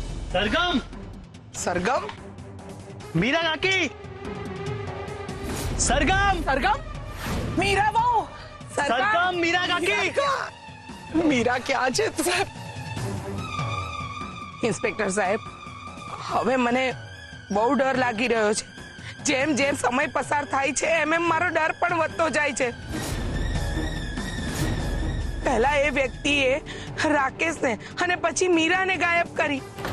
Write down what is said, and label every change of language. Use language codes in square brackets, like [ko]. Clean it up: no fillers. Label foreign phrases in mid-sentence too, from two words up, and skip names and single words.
[gu] सरगम सरगम मीरा काकी सरगम सरगम मीरा बहू सरगम मीरा काकी मीरा क्या છે સાહેબ? ઇન્સ્પેક્ટર સાહેબ, હવે મને બહુ ડર લાગી રહ્યો છે. જેમ જેમ સમય પસાર થાય છે એમ એમ મારો ડર પણ વધતો જાય છે. પહેલા એ વ્યક્તિએ રાકેશને અને પછી મીરાને ગાયબ કરી.